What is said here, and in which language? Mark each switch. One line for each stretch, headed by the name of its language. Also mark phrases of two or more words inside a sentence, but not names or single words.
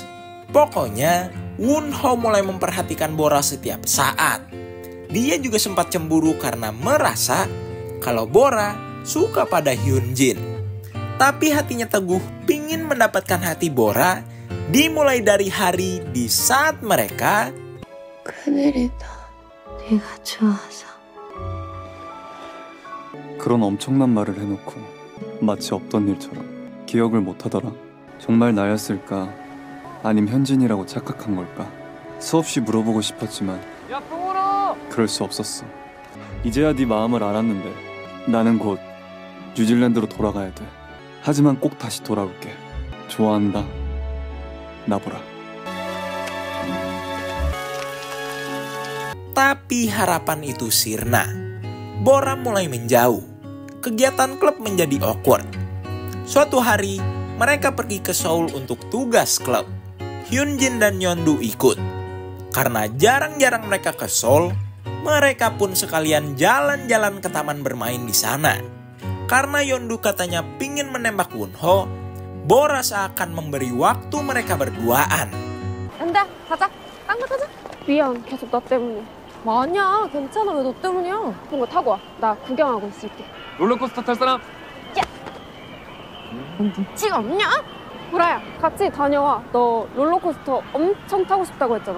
Indonesian: Pokoknya Wonho mulai memperhatikan Bora setiap saat. Dia juga sempat cemburu karena merasa kalau Bora suka pada Hyunjin. Tapi hatinya teguh pingin mendapatkan hati Bora dimulai dari hari di saat mereka
Korean: 큰일이다. 네가 좋아서. 그런 엄청난 말을 해놓고 마치 없던 일처럼 기억을 못하더라. 정말 나였을까? 아님 현진이라고 착각한 걸까? 수없이 물어보고 싶었지만 야, 뽕으로! 그럴 수 없었어. 이제야 네 마음을 알았는데 나는 곧 뉴질랜드로 돌아가야 돼. 하지만 꼭 다시 돌아올게. 좋아한다. 나보라.
Indonesian: Tapi harapan itu sirna. Bora mulai menjauh. Kegiatan klub menjadi awkward. Suatu hari, mereka pergi ke Seoul untuk tugas klub. Hyunjin dan Yeondu ikut. Karena jarang-jarang mereka ke Seoul, mereka pun sekalian jalan-jalan ke taman bermain di sana. Karena Yeondu katanya pingin menembak Wonho, Bora seakan memberi waktu mereka berduaan.
Korean: 안돼 가자. 딴 거 타자. 미안 계속 너 때문에. 아니야 괜찮아 왜 너 때문이야. 그런 거 타고 와. 나 구경하고 있을게. 롤러코스터 탈 사람? 눈치가 없냐? 보라야, 같이 다녀와. 너 롤러코스터 엄청 타고 싶다고 했잖아.